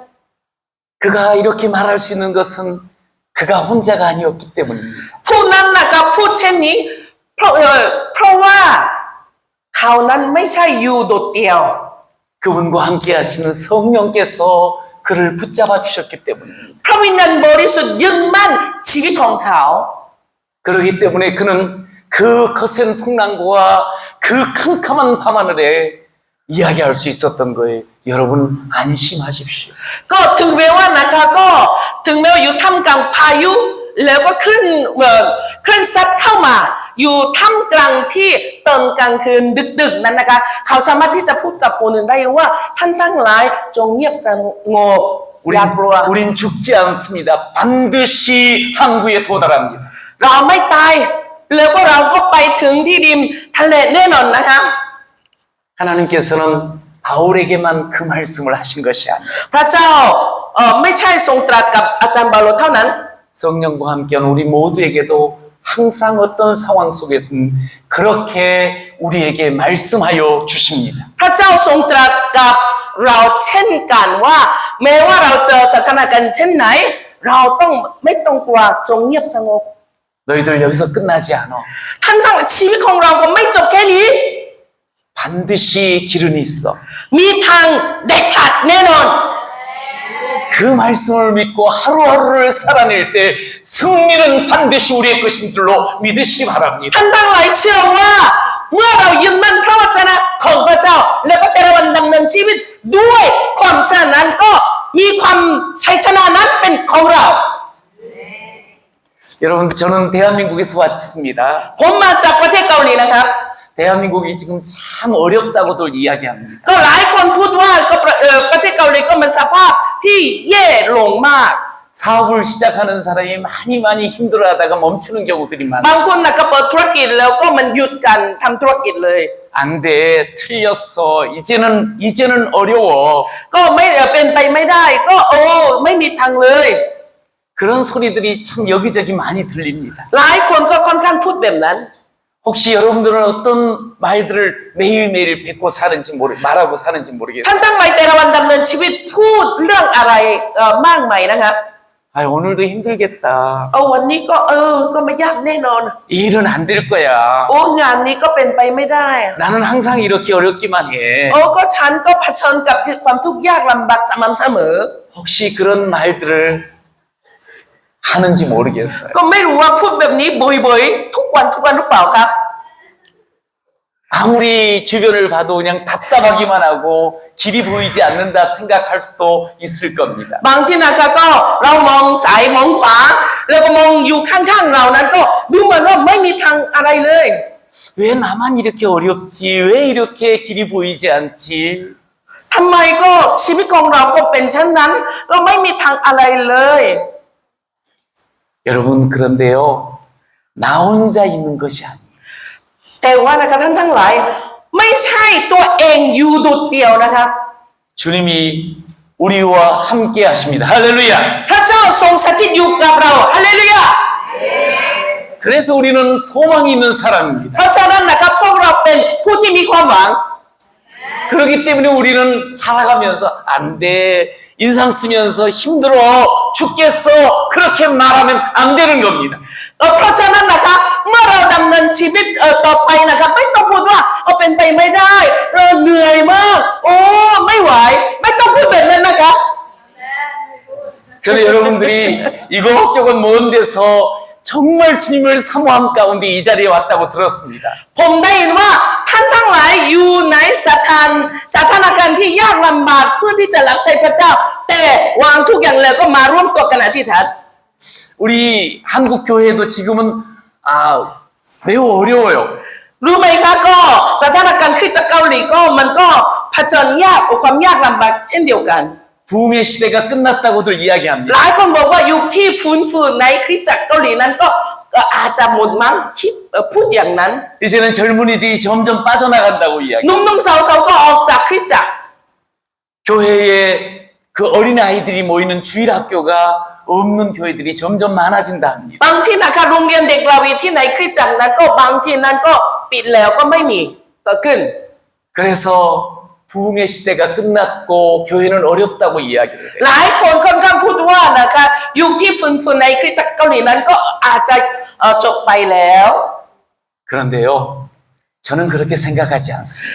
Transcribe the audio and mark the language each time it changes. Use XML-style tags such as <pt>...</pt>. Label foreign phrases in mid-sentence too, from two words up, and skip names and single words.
<ko>그가 이렇게 말할 수 있는 것은 그가 혼자가 아니었기 때문입니다.</ko> <th>ผู้นั้นนะครับพูดเช่นนี้เพราะว่าเขานั้นไม่ใช่อยู่โดดเดี่ยว</th> <ko>그분과 함께 하시는 성령께서 그를 붙잡아 주셨기 때문입니다.</ko> <th>พระวิญญาณบริสุทธิ์ยึดมั่นชีวิตของเขา</th> <ko>그렇기 때문에 그는 그 거센 풍랑과 그 캄캄한 밤하늘에 이야기할 수 있었던 거예요. 여러분 안심하십시오.</ko> <th>ก็ถึงแม้ว่านะคะก็ถึงแม้ว่าอยู่ท่ามกลางพายุแล้วก็ขึ้นซัดเข้ามาอยู่ท่ามกลางที่ตอนกลางคืนดึกๆนั้นนะคะเขาสามารถที่จะพูดกับคนอื่นได้ว่าท่านทั้งหลายจงเงียบสงบอย่ากลัว</th> <ko>우린 죽지 않습니다. 반드시 항구에 도달합니다.</ko> <th>เราไม่ตายแล้วก็เราก็ไปถึงที่ริมทะเลแน่นอนนะคะ</th> <ko>하나님께서는 바울에게만 그 말씀을 하신 것이 아니에요.</ko> <th>พระเจ้าไม่ใช่ทรงตรัสกับอาจารย์เปาโลเท่านั้น</th> <ko>성령과 함께한 우리 모두에게도 항상 어떤 상황 속에서는 그렇게 우리에게 말씀하여 주십니다.</ko> <th>พระเจ้าทรงตรัสกับเราเช่นกันว่าแม้ว่าเราเจอสถานการณ์เช่นไหนเราต้องไม่ต้องกลัวจงเงียบสงบ</th> <ko>너희들 여기서 끝나지 않아.</ko> <th>ทั้งชีวิตของเราก็ไม่จบแค่นี้</th> <ko>반드시 길은 있어.</ko> <th>มีทางเด็ดขาดแน่นอน</th> <ko>그 말씀을 믿고 하루하루를 살아낼 때 승리는 반드시 우리의 것인 줄로 믿으시기 바랍니다.</ko> <th>ท่านทั้งหลายเชื่อว่าเมื่อเรายึดมั่นพระวจนะของพระเจ้าแล้วก็แต่ละวันดำเนินชีวิตด้วยความเชื่อนั้นก็มีความชัยชนะนั้นเป็นของเรา</th> <ko>여러분 저는 대한민국에서 왔습니다.</ko> <th>ผมมาจากประเทศเกาหลีนะครับ</th> <ko>대한민국이 지금 참 어렵다고들 이야기합니다.</ko> <th>ก็หลายคนพูดว่าก็ประเทศเกาหลีก็มันสภาพที่แย่ลงมาก</th> <ko>사업을 시작하는 사람이 많이 힘들어하다가 멈추는 경우들이</ko> <th>บาง</th> <ko>많아요.</ko> <th>คนนะก็เปิดธุรกิจแล้วก็มันหยุดกันทำธุรกิจเลย</th> <ko>안 돼, 틀렸어. 이제는 어려워.</ko> <th>ก็ไม่เป็นไปไม่ได้ก็ไม่มีทางเลย</th> <ko>그런 소리들이 참 여기저기 많이 들립니다.</ko> <th>หลายคนก็ค่อนข้างพูดแบบนั้น</th> <ko>혹시 여러분들은 어떤 말들을 매일매일 뱉고 사는지 말하고 사는지 모르겠어요.</ko> <th>ท่านตั้งใจแต่ละวันดำเนินชีวิตพูดเรื่องอะไรมากมายนะครับ</th> <ko>아, 오늘도 힘들겠다.</ko> <th>วันนี้ก็ไม่ยากแน่นอน</th> <ko>일은 안 될 거야.</ko> <th>งานนี้ก็เป็นไปไม่ได้</th> <ko>나는 항상 이렇게 어렵기만 해.</ko> <th>ก็ฉันก็เผชิญกับความทุกข์ยากลำบากสม่ำเสมอ</th> <ko>혹시 그런 말들을 하는지 모르겠어요.</ko> <th>ก็ไม่รู้ว่าพูดแบบนี้บ่อยๆทุกวันหรือเปล่าครับ</th> <ko>아무리 주변을 봐도 그냥 답답하기만 하고 길이 보이지 않는다 생각할 수도 있을 겁니다.</ko> <th>บางที่นะคะก็เรามองซ้ายมองขวาแล้วก็มองอยู่ข้างๆเรานั้นก็ดูเหมือนว่าไม่มีทางอะไรเลย</th> <ko>왜 나만 이렇게 어렵지? 왜 이렇게 길이 보이지 않지?</ko> <th>ทำไมก็ชีวิตของเราก็เป็นเช่นนั้นเราไม่มีทางอะไรเลย</th> <ko>여러분 그런데요. 나 혼자 있는 것이 아니에요.</ko> <th>แต่ว่านะคะท่านทั้งหลายไม่ใช่ตัวเองอยู่โดดเดี่ยวนะครับ</th> <ko>주님이 우리와 함께 하십니다. 할렐루야.</ko> <th>พระเจ้าทรงสถิตอยู่กับเราฮาเลลูยา</th> <ko>그래서 우리는 소망이 있는 사람입니다.</ko> <th>เพราะฉะนั้นนะครับพวกเราเป็นผู้ที่มีความหวัง</th> <ko>그렇기 때문에 우리는 살아가면서 안 돼, 인상 쓰면서 힘들어 죽겠어, 그렇게 말하면 안 되는 겁니다.</ko> <th>เพราะฉะนั้นนะคะเมื่อเราดำเนินชีวิตต่อไปนะคะไม่ต้องพูดว่าเป็นไปไม่ได้เราเหนื่อยมากโอ้ไม่ไหวไม่ต้องพูดแบบนั้นนะคะ</th> <ko>저는 여러분들이 이것저것 먼 데서 정말 주님을 사모함 가운데 이 자리에 왔다고 들었습니다.</ko> <th>ผมได้ยินว่าท่านทั้งหลายอยู่ในสถานการณ์ที่ยากลำบากเพื่อที่จะรับใช้พระเจ้าแต่วางทุกอย่างแล้วก็มาร่วมตัวกันอธิษฐาน</th> <ko>우리 한국 교회도 지금은 매우 어려워요.</ko> <th>รู้ไหมคะก็สถานการณ์คริสตจักรเกาหลีก็มันก็เผชิญยากกับความยากลำบากเช่นเดียวกัน</th> <ko>부흥의 시대가 끝났다고들</ko> <th>ห</th> <ko>이야기합니다.</ko> <th>ลายคนบอกว่ายุคที่ฟื้นฟูในคริสตจักรเกาหลีนั้นก็อาจจะหมดมั้งคิดพูดอย่างนั้น</th> <ko>이제는 젊은이들이 점점 빠져나간다고 이야기.</ko> <th>หนุ่มๆสาวๆก็ออกจากคริสตจักร</th> <ko>교회에 그 어린 아이들이 모이는 주일 학교가 없는 교회들이 점점 많아진다 합니다.</ko> <th>บางที่นะคะโรงเรียนเด็กเราวีที่ในคริสตจักรนั้นก็บางที่นั้นก็ปิดแล้วก็ไม่มีเกิดขึ้น</th> <ko>그래서 부흥의 시대가 끝났고 교회는 어렵다고 이야기를 해요.</ko> <th>หลายคนค่อนข้างพูดว่านะคะยุคที่ฟื้นฟูในคริสตจักรเกาหลีนั้นก็อาจจะจบไปแล้ว</th> <ko>그런데요, 저는 그렇게 생각하지 않습니다.</ko>